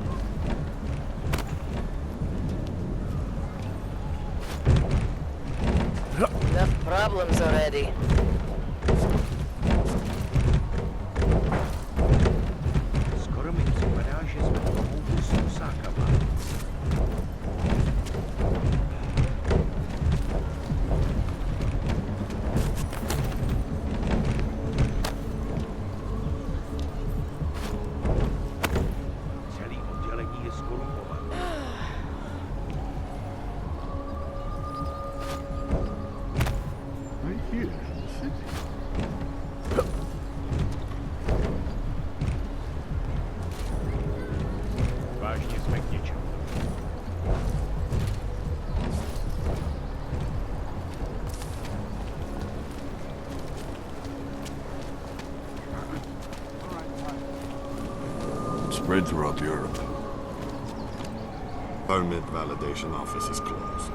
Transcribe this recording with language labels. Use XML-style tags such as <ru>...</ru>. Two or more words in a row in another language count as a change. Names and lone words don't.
<en>Enough problems already.</en> <cs>Skoro mi připadá, že jsme pohodu Susákama. Celý oddělení je skorumpované.</cs> <en>Right here in the city.</en> <cs>Vážně jsme k něčemu.</cs> <en>Spread throughout Europe. Permit validation office is closed.</en>